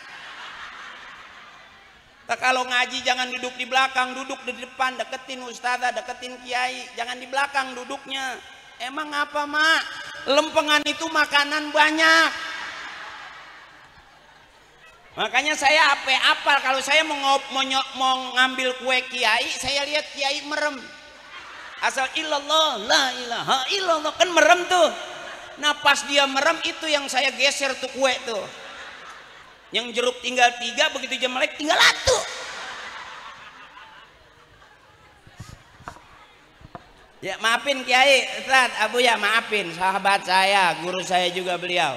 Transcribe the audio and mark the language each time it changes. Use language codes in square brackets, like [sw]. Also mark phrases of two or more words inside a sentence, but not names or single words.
[id] Tak kalau ngaji jangan duduk di belakang, duduk di depan, deketin ustazah, deketin kiai, jangan di belakang duduknya. Emang apa mak? Lempengan itu makanan banyak. Makanya saya apa kalau saya mau ngambil kue kiai, saya lihat kiai merem. [ar] Asal illallah, la ilaha illallah, [id] kan merem tuh. Nah pas dia merem itu yang saya geser tuh kue tuh. Yang jeruk tinggal 3, begitu jam melek tinggal 1. Ya maafin kiai, Ustaz, Abu ya maafin, sahabat saya, guru saya juga beliau.